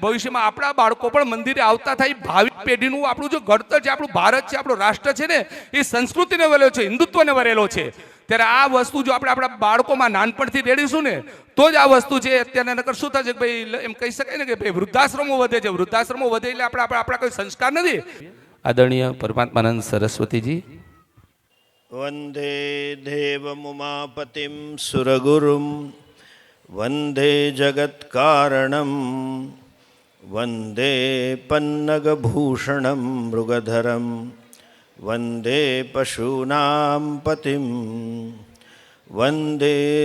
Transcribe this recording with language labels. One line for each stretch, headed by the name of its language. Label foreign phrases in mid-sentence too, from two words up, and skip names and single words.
Gujarati: ભવિષ્યમાં આપણા બાળકો પણ મંદિરે આવતા થાય. ભાવિ પેઢીનું આપણું જો ઘડતર છે, આપણું ભારત છે, આપણો રાષ્ટ્ર છે ને, એ સંસ્કૃતિને વરેલો છે, હિન્દુત્વને વરેલો છે. ત્યારે આ વસ્તુ જો આપણે આપણા બાળકોમાં નાનપણથી રેડીશું ને તો જ આ વસ્તુ છે. અત્યારે નકર શું થશે કે ભાઈ એમ કહી શકાય ને કે ભાઈ વૃદ્ધાશ્રમો વધે છે, વૃદ્ધાશ્રમો વધે એટલે આપણા કોઈ સંસ્કાર નથી. આદરણીય પરમાત્માનંદ સરસ્વતીજી,
Sanskrit: वन्दे देवमुमापतिं सुरगुरुं वन्दे जगत्कारणं वन्दे पन्नगभूषणं मृगधरं वन्दे पशूनां पतिं वन्दे